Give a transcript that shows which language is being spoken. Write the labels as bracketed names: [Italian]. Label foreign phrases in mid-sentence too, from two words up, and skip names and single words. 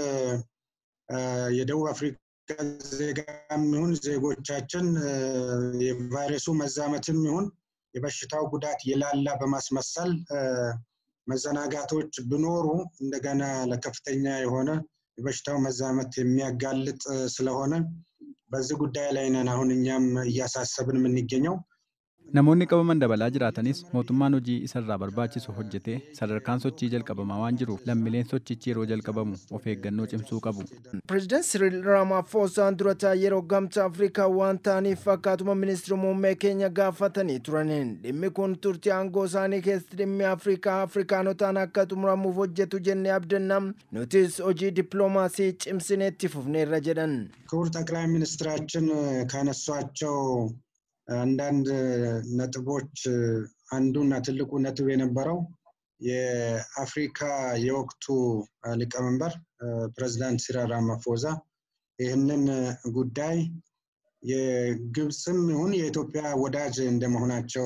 [Amharic] የደቡብ አፍሪካ ዜጋም ይሁን ዜጎቻችን የቫይረሱ መዛመትም ይሁን የበሽታው ጉዳት የላላ በማስመሰል መዘናጋቶች ቢኖሩ እንደገና ለከፍተኛ የሆነ የበሽታው መዛመት የሚያጋልጥ ስለሆነ በዚህ ጉዳይ ላይ ነን አሁን እኛም እያሳሰብን የምንገኘው [Oromo] namoonni qabaman dabalaa jiraatanis mootummaan hojii isarraa barbaachisu hojjetee sadarkaan sochii jalqabamaa waan jiruuf lammiileen sochichi yeroo jalqabamu of eeggannoo cimsuu qabu. President Cyril Ramaphosa durata yeroo gamta Afrikaa waan ta'aniif akkaatuma ministeerri muummee keenya gaafatanii turaniin dhimmi kun turtii aangoo isaanii keessatti dhimmi Afrikaanotaan akka xumuramuuf hojjetu jennee abdanna nutis hojii dippiloomaasii cimsinee itti fufneerra jedhan. [Amharic] ክቡር ጠቅላይ ሚኒስትራችን ካነሷቸው አንዳንድ ነጥቦች አንዱና ትልቁ ነጥብ የነበረው የአፍሪካ የወቅቱ ሊቀመንበር ፕሬዝዳንት ሲሪል ራማፎዛ ይህንን ጉዳይ የግብፅም ይሁን የኢትዮጵያ ወዳጅ እንደመሆናቸው